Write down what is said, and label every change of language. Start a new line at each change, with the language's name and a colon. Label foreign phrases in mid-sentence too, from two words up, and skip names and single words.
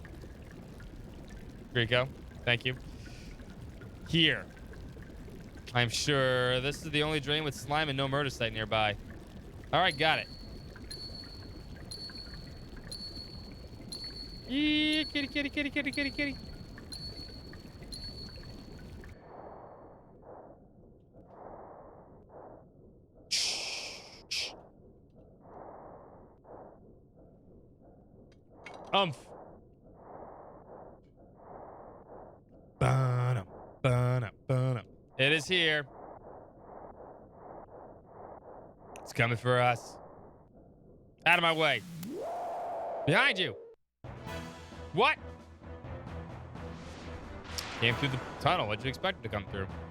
English: Rico, thank you. Here. I'm sure this is the only drain with slime and no murder site nearby. All right, got it. Yeah, kitty, kitty, kitty, kitty, kitty, kitty. Umph. Ba-dum, ba-dum, ba-dum. It is here. It's coming for us. Out of my way. Behind you. What? Came through the tunnel. What'd you expect to come through?